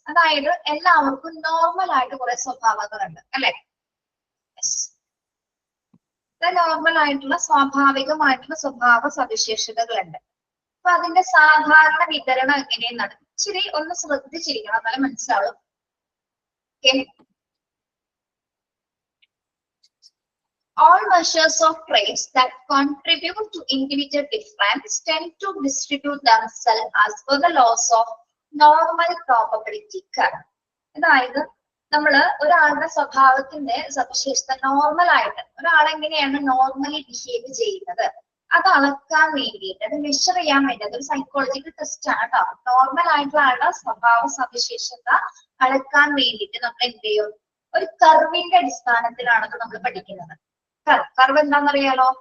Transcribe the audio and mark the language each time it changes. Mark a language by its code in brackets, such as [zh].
[ml] അതായത് എല്ലാവർക്കും നോർമൽ ആയിട്ട് കുറെ സ്വഭാവങ്ങളുണ്ട് അല്ലെ. നോർമൽ ആയിട്ടുള്ള സ്വാഭാവികമായിട്ടുള്ള സ്വഭാവ സവിശേഷതകളുണ്ട്. അപ്പൊ അതിന്റെ സാധാരണ വിതരണം എങ്ങനെയെന്നാണ് ഇച്ചിരി ഒന്ന് ശ്രദ്ധിച്ചിരിക്കണം, എന്നാലും മനസ്സിലാവും. [en] Okay, all measures of traits that contribute to individual difference tend to distribute themselves as per the laws of normal probability curve. [ml] അതായത് നമ്മള് ഒരാളുടെ സ്വഭാവത്തിന്റെ സവിശേഷത നോർമൽ ആയിട്ട് ഒരാളെങ്ങനെയാണ് നോർമലി ബിഹേവ് ചെയ്യുന്നത് അത് അളക്കാൻ വേണ്ടിയിട്ട്, അത് മെഷർ ചെയ്യാൻ വേണ്ടി, അതൊരു സൈക്കോളജിക്കൽ ടെസ്റ്റ് ആണ് കേട്ടോ. നോർമൽ ആയിട്ടുള്ള ആളുടെ സ്വഭാവ സവിശേഷത അളക്കാൻ വേണ്ടിയിട്ട് നമ്മൾ എന്ത് ചെയ്യും, ഒരു കർവിന്റെ അടിസ്ഥാനത്തിലാണ് നമ്മൾ പഠിക്കുന്നത്. കർവ് എന്താണെന്നറിയാലോ?